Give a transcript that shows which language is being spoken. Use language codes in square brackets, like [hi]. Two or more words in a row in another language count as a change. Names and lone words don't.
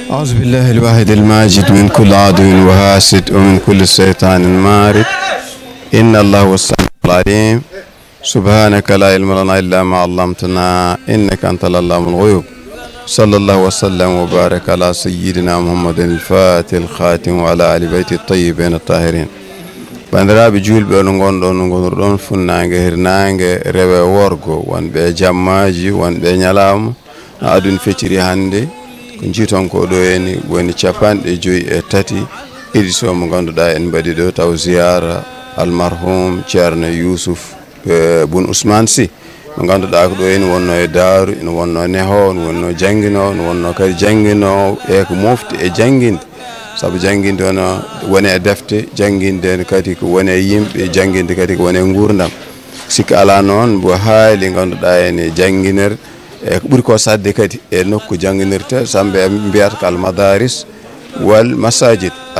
[ar] أعوذ بالله الواحد الماجد من كل عدو وحاسد ومن كل شيطان مارد. إن الله هو السميع العليم. سبحانك لا علم لنا إلا ما علمتنا إنك أنت العلام الغيوب. صلى الله وسلم وبارك على سيدنا محمد الفاتح الخاتم وعلى آل بيت الطيبين الطاهرين. [ff] bandiraɓe julɓe ono gonɗon gonirɗon funnague hirnague rewe worgo wonɓe jammaji wonɓe ñalawma no aduna fecciri hannde ko jiiton ko ɗo heni woni 53 édition mo ganduɗa en mbaɗi ɗo taw ziyara almarhum ceerno Yousuf Boun Ousmane Sy mo ganduɗa ko ɗo heni wonno e Daaru ene wonno neho ne wonno jangguinowo ne wonno kadi jangguinowo e ko mofti e jangguinde sabu jangguinde ono woni e defte jangguinde kadi ko woni e yimɓe jangguinde kadi ko woni e gurdam sikki ala noon mbo haali ganduɗa ene jangguinere e ko ɓuuri ko sadde kadi e nokku jangguinirte sambe mbiyata ko [ar] المدارس والمساجد